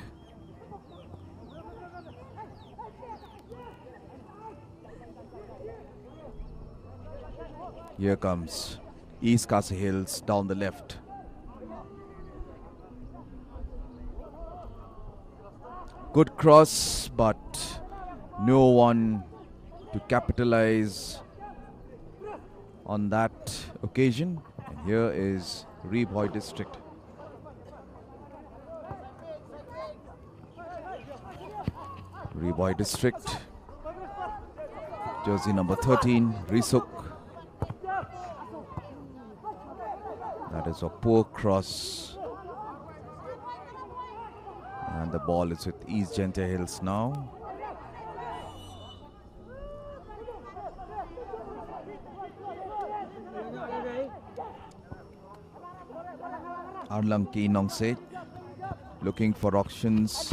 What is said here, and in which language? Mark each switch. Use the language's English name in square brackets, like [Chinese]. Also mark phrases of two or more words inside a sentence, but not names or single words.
[English] Here comes East KHASI Hills down the left. Good cross, but no one to capitalize on that occasion. And here is RI-BHOI district. RI-BHOI district, jersey number 13, Risuk. That is a poor cross. And the ball is with East Genta Hills now. Arlang Ki Nongse looking for options.